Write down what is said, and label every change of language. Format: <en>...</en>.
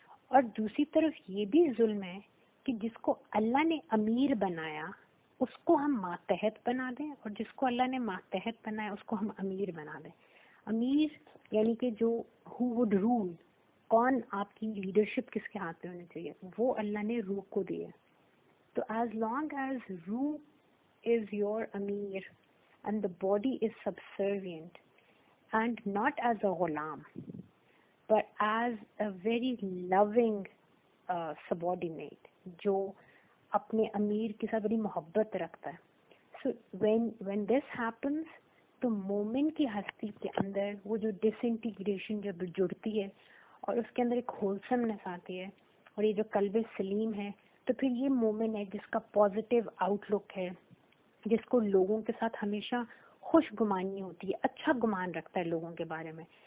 <ur>اور دوسری طرف یہ بھی ظلم ہے کہ جس کو اللہ نے امیر بنایا اس کو ہم ماتحت بنا دیں، اور جس کو اللہ نے ماتحت بنایا اس کو ہم امیر بنا دیں. امیر یعنی کہ جو</ur> <en>who would rule،</en> <ur>کون آپ کی لیڈرشپ کس کے ہاتھ میں ہونی چاہیے، وہ اللہ نے روح کو دی ہے.</ur> <en>تو as long as روح is your امیر and the body is subservient and not as a غلام but as a very loving subordinate</en> <ur>جو اپنے امیر کے ساتھ بڑی محبت رکھتا ہے.</ur> <en>So when this happens</en> <ur>تو مومن کی ہستی کے اندر وہ جو ڈس انٹیگریشن جب جڑتی ہے اور اس کے اندر ایک ہولسمنس آتی ہے اور یہ جو قلب سلیم ہے، تو پھر یہ مومن ہے جس کا پازیٹیو آؤٹ لک ہے، جس کو لوگوں کے ساتھ ہمیشہ خوش گمانی ہوتی ہے، اچھا گمان رکھتا ہے لوگوں کے بارے میں.</ur>